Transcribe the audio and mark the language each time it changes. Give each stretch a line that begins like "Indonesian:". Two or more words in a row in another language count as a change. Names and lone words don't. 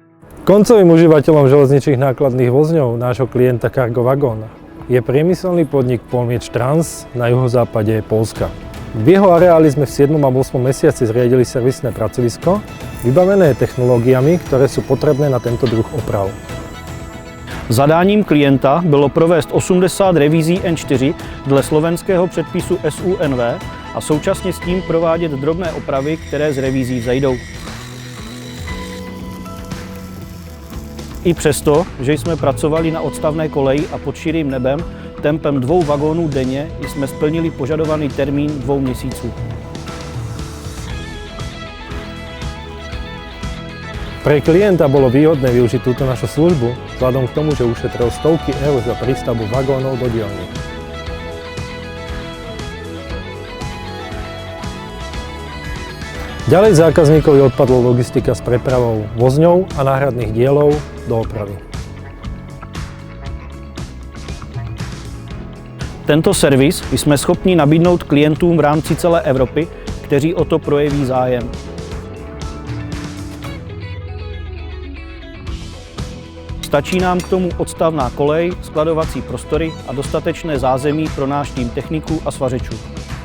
Slovak: Koncovým užívateľom železničných nákladných vozňov nášho klienta Cargo Wagon je priemyselný podnik Polmiec Trans na juhozápade Poľska. V jeho areáli sme v 7. a 8. mesiaci zriadili servisné pracovisko, vybavené technológiami, ktoré sú potrebné na tento druh oprav.
Czech: Zadáním klienta bylo provést 80 revizí N4 dle slovenského předpisu SUNV a současně s tím provádět drobné opravy, které z revizí vzejdou. I přesto, že jsme pracovali na odstavné koleji a pod širým nebem, tempem 2 vagónů denně jsme splnili požadovaný termín 2 měsíců.
Slovak: Pre klienta bolo výhodné využiť túto našu službu, vzhľadom k tomu, že ušetril stovky eur za prístavbu vagónov do dielne. Ďalej zákazníkovi odpadla logistika s prepravou vozňov a náhradných dielov do opravy.
Czech: Tento servis jsme schopni nabídnout klientům v rámci celé Evropy, kteří o to projeví zájem. Stačí nám k tomu odstavná kolej, skladovací prostory a dostatečné zázemí pro náš tým techniků a svařečů.